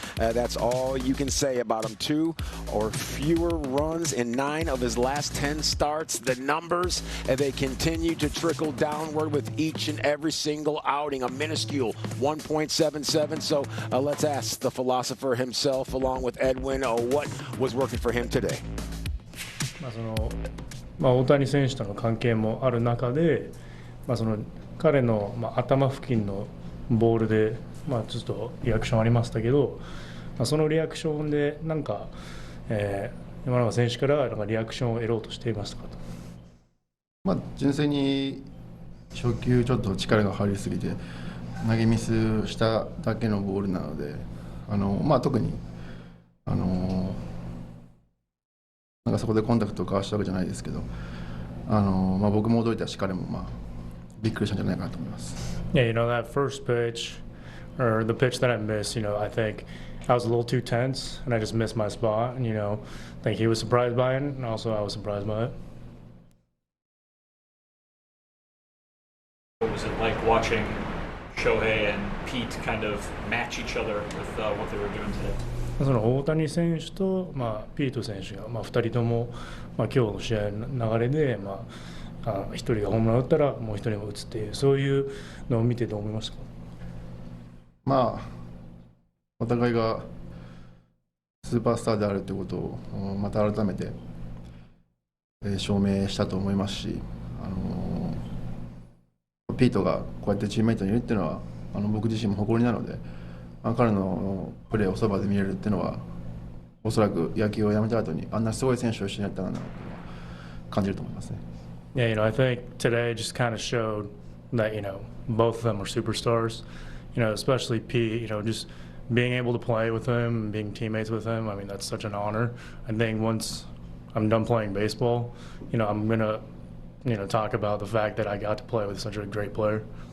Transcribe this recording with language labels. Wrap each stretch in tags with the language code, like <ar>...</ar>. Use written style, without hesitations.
<en>That's all you can say about him. 2 or fewer runs in 9 of his last 10 starts. The numbers, they continue to trickle downward with each and every single outing. A minuscule 1.77. So let's ask the philosopher himself, along with Edwin, what was working for him today?</en> <ja>大谷選手との関係もある中で、彼の頭付近のボールで、ちょっとリアクションありましたけど、そのリアクションで山永選手からなんかリアクションを得ろうとしていましたかと。まあ、純粋に初球ちょっと力が入りすぎて投げミスしただけのボールなので、まあ、特に、なんかそこでコンタクトを交わしたわけじゃないですけど、まあ、僕も驚いたし彼もまあびっくりしたんじゃないかなと思います。</ja> <en>Yeah, you know, that first pitch, or the pitch that I missed, you know, I think I was a little too tense, and I just missed my spot, and, you know, I think he was surprised by it, and also I was surprised by it. What was it like watching Shohei and Pete kind of match each other with what they were doing today?</en> <ja>その大谷選手と、まあ、ピート選手が、まあ、2人とも、まあ、今日の試合の流れで、まあ、1人がホームラン打ったらもう1人も打つっていう、そういうのを見てどう思いましたか？まあ、お互いがスーパースターであるということをまた改めて証明したと思いますし、ピートがこうやってチームメイトにいるっていうのは僕自身も誇りなので、彼のプレーをそばで見れるっていうのはおそらく野球をやめた後にあんなすごい選手を一緒にやったんだなと感じると思いますね。</ja> <en>Yeah, you know, I think today just kind of showed that, you know, both of them are superstars. You know, especially Pete, you know, just being able to play with him, being teammates with him, I mean, that's such an honor. I think once I'm done playing baseball, you know, I'm going to, you know, talk about the fact that I got to play with such a great player.</en>